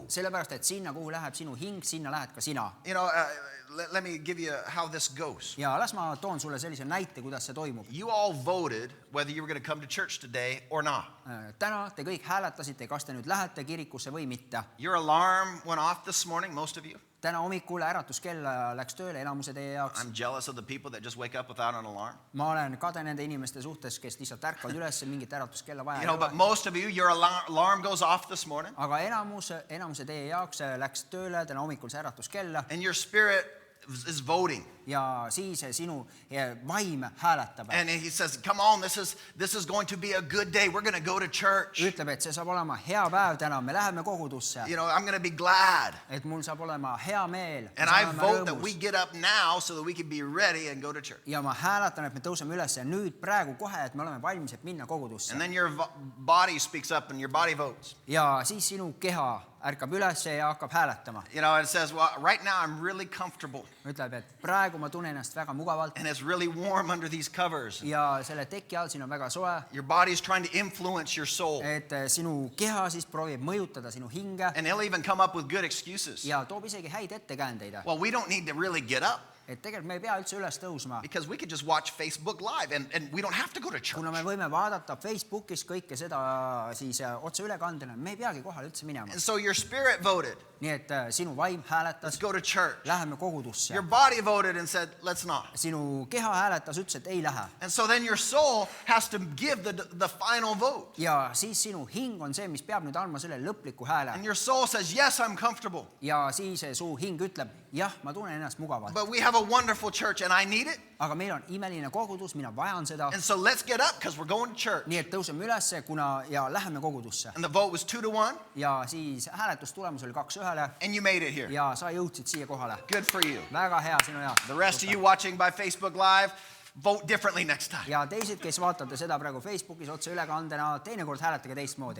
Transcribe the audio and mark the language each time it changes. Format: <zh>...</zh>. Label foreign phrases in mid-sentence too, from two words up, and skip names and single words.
<et>Sellepärast, et sinna, kuhu läheb sinu hing, sinna lähed ka sina.</et> <en>You know, let me give you how this goes.</en> <et>Ja las ma toon sulle sellise näite, kuidas see toimub.</et> <en>You all voted whether you were going to come to church today or not.</en> <et>Täna te kõik hääletasite, kas te nüüd lähete kirikusse või mitte.</et> <en>Your alarm went off this morning, most of you.</en> <et>Täna hommikul äratuskell läks tööle enamuse teie jaoks.</et> <en>I'm jealous of the people that just wake up without an alarm.</en> <et>Ma olen kade nende inimeste suhtes, kes lihtsalt ärkavad üles, mingit äratuskella vaja</et> <en>You know, but most of you, your alarm goes off this morning.</en> <et>Aga enamuse teie jaoks läks tööle täna hommikul see äratuskell.</et> <en>And your spirit is voting.</en> <et>Ja siis sinu vaim hääletab.</et> <en>And he says, come on, this is going to be a good day. We're going to go to church.</en> <et>Ütleb, et see saab olema hea päev täna, me läheme kogudusse.</et> <en>You know, I'm going to be glad.</en> <et>Et mul saab olema hea meel.</et> <en>And I vote that we get up now so that we can be ready and go to church.</en> <et>Ja ma hääletan, et me tõuseme üles nüüd praegu kohe, et me oleme valmis, et minna kogudusse.</et> <en>And then your body speaks up and your body votes.</en> <et>Ja siis sinu keha ärkab üles ja hakkab hääletama.</et> <en>You know, it says, well, right now I'm really comfortable.</en> <et>Ütleb, et praegu ma tunnen ennast väga mugavalt.</et> <en>And it's really warm under these covers.</en> <et>Ja selle teki all siin on väga soe.</et> <en>Your body's trying to influence your soul.</en> <et>Et sinu keha siis proovib mõjutada sinu hinge.</et> <en>And he'll even come up with good excuses.</en> <et>Ja toob isegi häid ettekäändeid.</et> <en>Well, we don't need to really get up.</en> <et>Et tegelikult me ei pea üldse üles tõusma.</et> <en>Because we could just watch Facebook Live and we don't have to go to church.</en> <et>Kuna me võime vaadata Facebookis kõike seda siis otse ülekandena, me ei peagi kohale üldse minema.</et> <en>And so your spirit voted.</en> <et>Nii et sinu vaim hääletas.</et> <en>Let's go to church.</en> <et>Läheme kogudusse.</et> <en>Your body voted and said, let's not.</en> <et>Sinu keha hääletas, ütles, et ei lähe.</et> <en>And so then your soul has to give the final vote.</en> <et>Ja siis sinu hing on see, mis peab nüüd andma selle lõpliku hääle.</et> <en>And your soul says, yes, I'm comfortable.</en> <et>Ja siis su hing ütleb, jah, ma tunnen ennast mugavalt.</et> <en>But we have a wonderful church and I need it.</en> <et>Aga meil on imeline kogudus, mina vajan seda.</et> <en>And so let's get up because we're going to church.</en> <et>Nii et tõuseme ülesse, ja läheme kogudusse.</et> <en>And the vote was 2-1.</en> <et>Ja siis hääletustulemus oli 2-1.</et> <en>And you made it here.</en> <et>Ja sa jõudsid siia kohale.</et> <en>Good for you.</en> <et>Väga hea sinu jaoks.</et> <en>The rest of you watching by Facebook Live, vote differently next time.</en> <et>Ja teised, kes vaatate seda praegu Facebookis otse ülekandena, teinekord hääletage teistmoodi.</et>